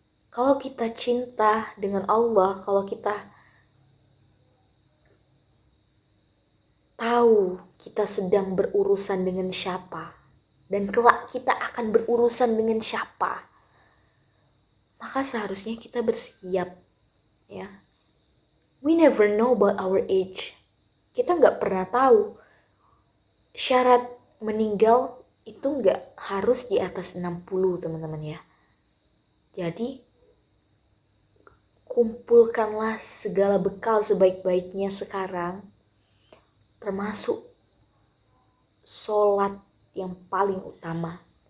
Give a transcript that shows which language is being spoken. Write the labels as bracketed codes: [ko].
[id] Kalau kita cinta dengan Allah, kalau kita tahu kita sedang berurusan dengan siapa, dan kelak kita akan berurusan dengan siapa, maka seharusnya kita bersiap, ya. [en] We never know about our age. [id] Kita nggak pernah tahu. Syarat meninggal itu nggak harus di atas 60, teman-teman, ya. Jadi kumpulkanlah segala bekal sebaik-baiknya sekarang, termasuk sholat yang paling utama.